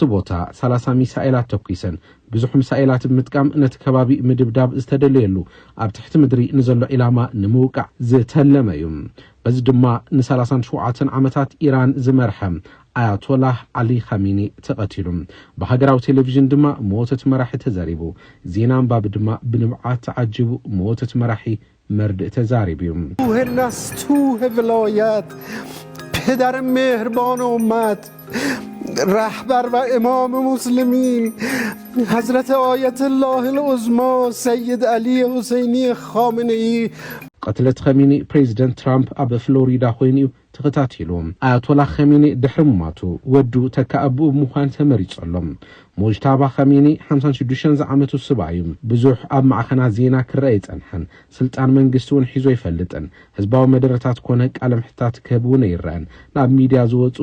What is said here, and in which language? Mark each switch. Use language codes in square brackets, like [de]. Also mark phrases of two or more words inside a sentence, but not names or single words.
[ti] ቦታ 30 ሚሳኤላት ተኩይሰን ብዙሕ ሚሳኤላት ምጥቃም ነቲ ከባቢ ምድብዳብ ዝተደለየሉ ኣብ ትሕቲ ምድሪ ንዘሎ ኢላማ ንምውቃዕ ዝተለመ እዩ በዚ ድማ ን37 ዓመታት ኢራን ዝመርሐ አያቶላህ አሊ ኸሚኒ ተቀቲሉ በሀገራዊ ቴሌቪዥን ድማ ሞተት መራሒ ተዛሪቡ ዜና አንባብ ድማ ብንብዓት ተዓጅቡ ሞተት መራሒ መርድእ ተዛሪቡ [fa] هرناس تو ولایت پدر مهربان امت رهبر و امام مسلمین حضرت آیت الله العظما سید علی حسینی خامنه‌ای [ti] قتلت ኸሚኒ ፕሬዚደንት ትራምፕ ኣብ ፍሎሪዳ ኮይኑ ተኸታቲሎም አያቶላህ ኸሚኒ ድሕርማቱ ወዱ ተካአቡ ምዃን ተመሪጸሎም ሞጅታባ ኸሚኒ 56 ዓመቱ ሰብኣዩ ብዙሕ ኣብ ማዕኸና ዜና ክረአ ይጸንሐን ስልጣን መንግስቱን ሒዞ ይፈልጥን ህዝባዊ መደረታት ኮነ ቃለ ምሕታት ከብውን ይረአን ናብ ሚድያ ዝወጹ